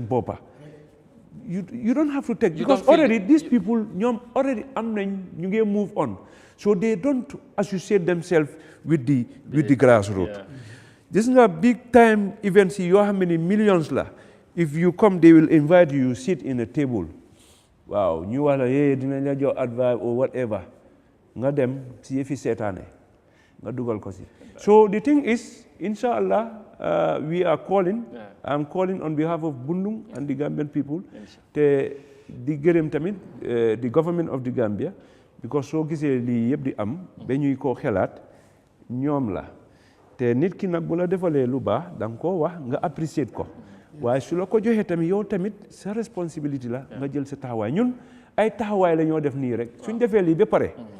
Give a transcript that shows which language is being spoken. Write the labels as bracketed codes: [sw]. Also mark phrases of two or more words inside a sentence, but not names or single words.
[en] boppa you don't have to take because already these people ñoom already [wo] am nañ ñu ngi [en] move on so they don't associate themselves with the grassroots [wo] gis nga [en] big time events [wo] yi yoo xam ne [en] millions la if you come they will invite you sit in a table [wo] waaw ñu wax la dinañ la jox [en] advice or whatever [wo] nga dem si yëfi seetaane nga dugal ko si [en] so the thing is inshallah we are calling I'm calling on behalf of Bundung and the Gambian people [wo] te di gërëm tamit [en] the government of the Gambia [wo] because soo gisee lii yëpp di am ba ñuy koo xelaat ñoom la te nit ki nag bu la defalee lu baax da nga koo wax nga apprécier ko waaye su la ko joxee tamit yow tamit sa responsabilité la nga jël sa taxawaay ñun ay taxawaay la ñoo def nii rek suñ defee lii ba pare